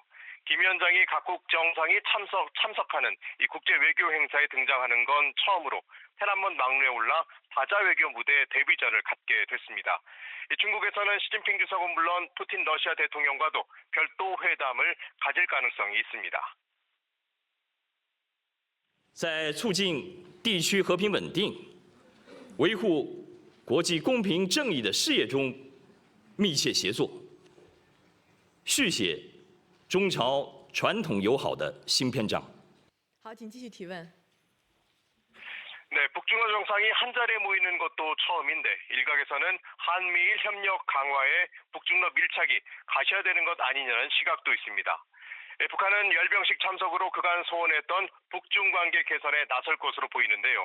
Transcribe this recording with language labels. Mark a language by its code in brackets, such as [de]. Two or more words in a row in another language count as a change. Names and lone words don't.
[ko] 김 위원장이 각국 정상이 참석하는 이 국제 외교 행사에 등장하는 건 처음으로 태난먼 막루에 올라 다자 외교 무대 데뷔전을 갖게 됐습니다. 중국에서는 시진핑 주석은 물론 푸틴 러시아 대통령과도 별도 회담을 가질 가능성이 있습니다. [zh] 在促进地区和平稳定、维护国际公平正义的事业中密切协作，续写中朝传统友好的新篇章。好，请继续提问。 [ko] 네, 북중러 정상이 한자리에 모이는 것도 처음인데 일각에서는 한미일 협력 강화에 북중러 밀착이 가셔야되는 것 아니냐는 시각도 있습니다. 북한은 열병식 참석으로 그간 소원했던 북중 관계 개선에 나설 것으로 보이는데요.